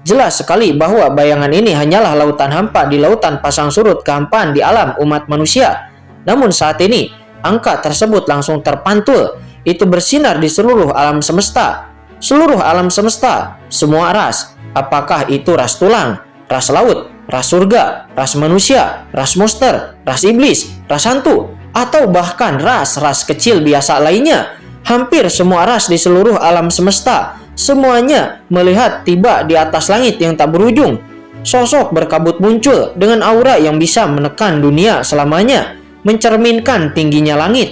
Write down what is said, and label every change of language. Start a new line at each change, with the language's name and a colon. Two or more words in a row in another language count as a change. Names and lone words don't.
Indonesian: Jelas sekali bahwa bayangan ini hanyalah lautan hampa di lautan pasang surut kehampaan di alam umat manusia. Namun saat ini, angka tersebut langsung terpantul. Itu bersinar di seluruh alam semesta. Seluruh alam semesta, semua ras. Apakah itu ras tulang, ras laut, ras surga, ras manusia, ras monster, ras iblis, ras hantu, atau bahkan ras-ras kecil biasa lainnya. Hampir semua ras di seluruh alam semesta, semuanya melihat tiba di atas langit yang tak berujung. Sosok berkabut muncul dengan aura yang bisa menekan dunia selamanya, mencerminkan tingginya langit.